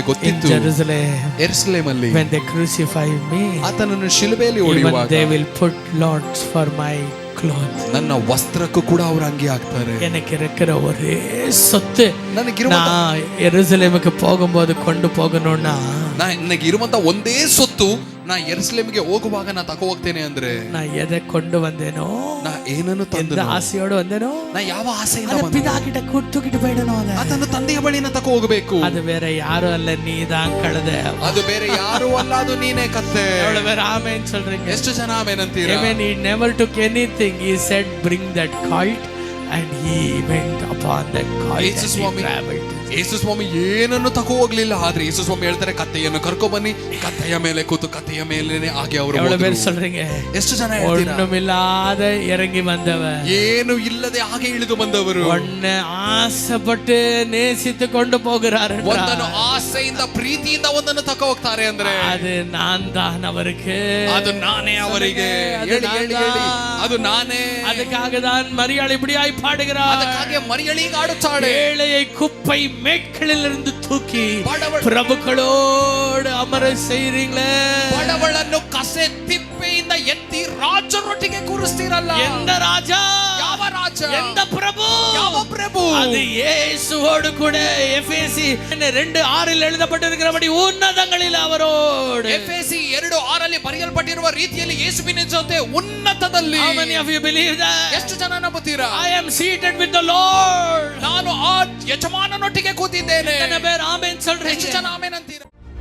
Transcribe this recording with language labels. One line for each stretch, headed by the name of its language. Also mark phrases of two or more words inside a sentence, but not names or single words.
English: in
Kannada: ಗೊತ್ತಿತ್ತು,
English: Jerusalem,
Kannada: ಯೆರೂಸಲೇಮಲ್ಲಿ
English: when they crucify me,
Kannada: ಆತನನ್ನು ಶಿಲುಬೆಯಲ್ಲಿ
English: even
Kannada: ಹೊಡೆಯುವಾಗ
English: they will put lots for my clothes.
Kannada: ನನ್ನ ವಸ್ತ್ರಕ್ಕೂ ಕೂಡ ಅವರು ಅಂಗಿ ಹಾಕ್ತಾರೆ.
Tamil: எனக்கு இருக்கிற ஒரே சொத்து,
Kannada: ನನಗಿರುವಂತ
Tamil: நான் எருசலேமுக்கு போகும்போது கொண்டு போகணும்னா,
Kannada: ನನಗಿರುವಂತ ಒಂದೇ ಸೊತ್ತು ನಾ ಯೆರೂಸಲೇಮಿಗೆ ಹೋಗುವಾಗ ನಾ ತಗೋ ಹೋಗ್ತೇನೆ ಅಂದ್ರೆ,
Tamil: நான் எதை கொண்டு வந்தேனோ,
Kannada: ನಾ ಏನನ್ನು
Tamil: எந்த
Kannada: ತಂದೆನೋ,
Tamil: ஆசையோடு வந்தேனோ,
Kannada: ನಾ ಯಾವ ಆಸೆಯಿಂದ
Tamil: அதை
Kannada: ಬಂದೆನೋ,
Tamil: பிதா கிட்ட தூக்கிட்டு போயிடணும்.
Kannada: ಅದನ್ನು ತಂದೆಯ ಬಳಿನ ತಗೋ ಹೋಗಬೇಕು.
Tamil: அது வேற யாரும் அல்ல, நீதான் கழுதை.
Kannada: ಅದು ಬೇರೆ ಯಾರು ಅಲ್ಲ, ಅದು ನೀನೇ ಕತ್ತೆ.
Tamil: எவ்வளவு பேர் ஆமென் சொல்றீங்க?
Kannada: ಎಷ್ಟು ಜನ ಆಮೆನ್ ಅಂತೀರಾ?
English: Amen. He never took anything. He said, bring that colt, and he went upon that colt and he traveled to
Kannada: ಯೇಸು ಸ್ವಾಮಿ ಏನನ್ನು ತಗೋ ಹೋಗ್ಲಿಲ್ಲ. ಆದ್ರೆ ಯೇಸು ಸ್ವಾಮಿ ಹೇಳ್ತಾರೆ ಕತ್ತೆಯನ್ನು ಕರ್ಕೊ ಬನ್ನಿ, ಕತ್ತೆಯ ಮೇಲೆ ಕೂತು ಕತ್ತೆಯ ಮೇಲೇನೆ ಹಾಗೆ ಅವರು
Tamil: எவ்வளவு பேர் சொல்றீங்க?
Kannada: ಎಷ್ಟು ಜನ ಹೇಳ್ತೀರಾ?
Tamil: ஒண்ணுமில்லாத இறங்கி வந்தவன்,
Kannada: ಏನು ಇಲ್ಲದೆ ಹಾಗೆ ಇಳಿದು ಬಂದವರು,
Tamil: ஒண்ணு ஆசைப்பட்டு நேசித்து கொண்டு போகிறார்.
Kannada: ಒಂದನ್ನು ಆಸೆಯಿಂದ ಪ್ರೀತಿಯಿಂದ ಒಂದನ್ನು ತಗೋ ಹೋಗ್ತಾರೆ ಅಂದ್ರೆ
Tamil: அது நான் தான் அவருக்கு,
Kannada: ಅದು ನಾನೇ ಅವರಿಗೆ. ಹೇಳಿ ಹೇಳಿ ಹೇಳಿ, ಅದು ನಾನೇ.
Tamil: அதுக்காக தான் மரியாள் இப்படியாய் பாடுகிறார்.
Kannada: ಅದಕ್ಕಾಗಿ ಮರಿಯಳಿಗೆ ಆಡುತ್ತಾಳೆ.
Tamil: ஏழையை குப்பை மேட்களிலிருந்து தூக்கி பிரபுக்களோடு ಅಮರ செய்றீங்களே.
Kannada: ಬಡವಳನ್ನು ಕಸೆ ತಿಪ್ಪೆಯಿಂದ ಎತ್ತಿ ರಾಜರೊಟ್ಟಿಗೆ ಕೂರಿಸ್ತೀರಲ್ಲ.
Tamil: எந்த ராஜா?
Kannada: ಯಾವ ರಾಜ?
Tamil: எந்த பிரபு?
Kannada: ಯಾವ ಪ್ರಭು?
Tamil: அது இயேசுவோடு கூட. எபேசி 2:6 எழுதப்பட்டிருக்கிறபடி ಉನ್ನತங்களில் ಅವரோடு.
Kannada: ಎಫೆಸಿ 2:6 ಬರೆಯಲ್ಪಟ್ಟಿರುವ ರೀತಿಯಲ್ಲಿ ಯೇಸುವಿನ ಜೊತೆ ಉನ್ನತದಲ್ಲಿ.
English: How many of you believe that?
Kannada: ಎಷ್ಟು ಜನ ನಂಬುತ್ತೀರಾ?
English: I am seated with the Lord.
Kannada: ನಾನು ಆ ಯಜಮಾನನೊಟ್ಟಿಗೆ ಕೂತಿದ್ದೇನೆ.
Tamil: எத்தனை பேர் ஆமென் சொல்றீங்க?
Kannada: ಎಷ್ಟು ಜನ ಆಮೆನ್ ಅಂತೀರಾ?